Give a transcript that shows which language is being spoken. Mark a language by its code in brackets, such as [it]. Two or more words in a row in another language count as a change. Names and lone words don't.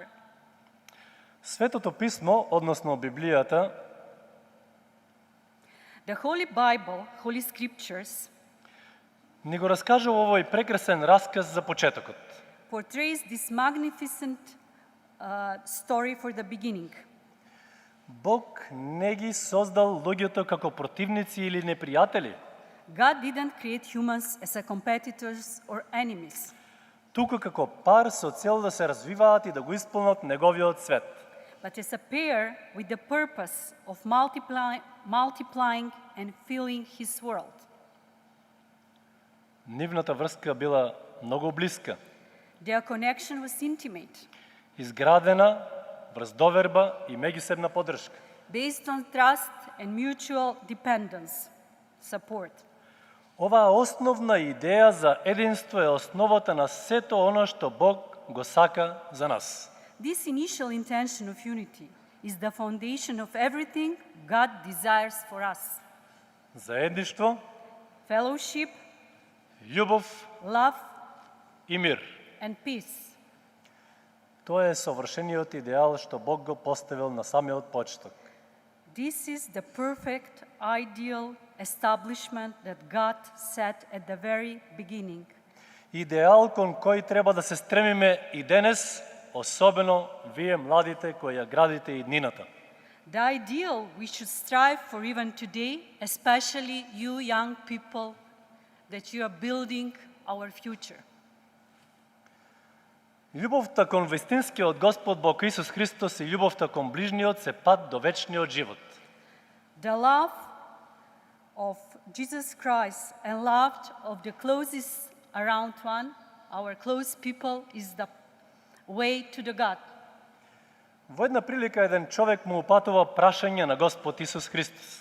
[mk] Светото писмо, односно Библијата, [en] The Holy Bible, Holy Scriptures, [mk] ни го раскажува овој прекрасен расказ за почетокот. [en] portrays this magnificent story for the beginning. [mk] Бог не ги создал луѓето како противници или непријатели, [en] God didn't create humans as a competitors or enemies, [mk] туку како пар со цел да се развиваат и да го исполнат неговиот свет. [en] but as a pair with the purpose of multiplying and filling His world. [mk] Нивната врска била многу блиска, [en] Their connection was intimate, [mk] изградена врз доверба и меѓусебна поддршка. [en] based on trust and mutual dependence, support. [mk] Оваа основна идеја за единство е основата на сето оно што Бог го сака за нас. [en] This initial intention of unity is the foundation of everything God desires for us. [mk] Заедништво, [en] Fellowship, [mk] љубов [en] love, [mk] и мир. [en] and peace. [mk] Тоа е совршениот идеал што Бог го поставил на самиот почеток. [en] This is the perfect, ideal establishment that God set at the very beginning. [mk] Идеал кон кој треба да се стремиме и денес, особено вие младите кои ја градите иднината. [en] The ideal we should strive for even today, especially you young people, that you are building our future. [mk] Љубовта кон вистинскиот Господ Бог Исус Христос и љубовта кон ближниот се пат до вечниот живот. [en] The love of Jesus Christ and love of the closest around one, our close people, is the way to the God. [mk] Во една прилика еден човек му упатува прашање на Господ Исус Христос.